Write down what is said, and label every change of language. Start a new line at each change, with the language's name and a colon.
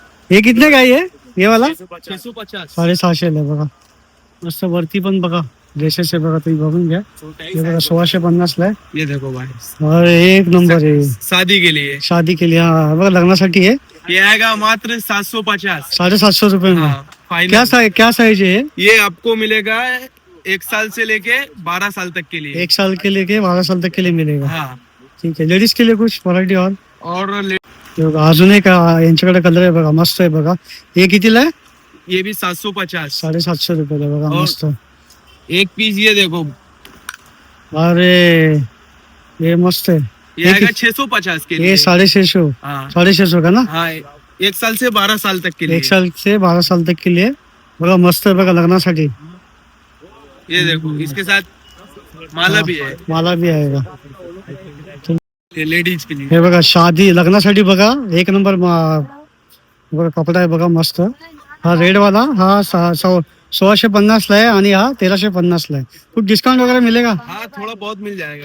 Hindi: हे कितने का आहे? ये वाला 650.
Marathi: 750 ला बघा. मस्त वरती पण बघा ड्रेसेस आहे बघा, तुम्ही बघून घ्या. हे बघा 1650 ला आहे.
Hindi: ये देखो भाई,
Marathi: और एक नंबर आहे.
Hindi: शादी के लिए शादी के लिए,
Marathi: हा बघा लग्नासाठी आहे.
Hindi: ये आएगा मात्र 750. 750 रुपये में. हाँ, फाइनल. क्या साइज है? ये आपको मिलेगा 1 साल से लेके 12 साल तक के लिए. 1 साल के लेके 12 साल तक के लिए मिलेगा. हाँ,
Marathi: ठीक आहे.
Hindi: लेडीज के लिए कुछ व्हरायटी और
Marathi: हे बघा अजून एक यांच्याकडे कलर आहे बघा, मस्त आहे बघा. हे कितीला आहे?
Hindi: ये भी 750.
Marathi: 750 रुपये बघा,
Hindi: और
Marathi: मस्त.
Hindi: एक पीस ये देखो, अरे ये मस्त है. ये आएगा 650 के ये लिए. 650. हाँ 650 का ना. हाँ, 1 साल से 12 साल तक के लिए. 1 साल से 12 साल तक के लिए
Marathi: बघा, मस्त आहे बघा लग्नासाठी.
Hindi: ये देखो, इसके साथ माला भी है.
Marathi: मला भी आहे का.
Hindi: ये लेडीज के लिए.
Marathi: हे बघा शादी लग्नासाठी बघा, एक नंबर बघा कपडा आहे बघा, मस्त. हा रेड वाला हा 1650 ला है आणि हा 1350 ला है.
Hindi: कुछ डिस्काउंट वगैरह मिलेगा? हाँ, थोड़ा बहुत मिल जाएगा.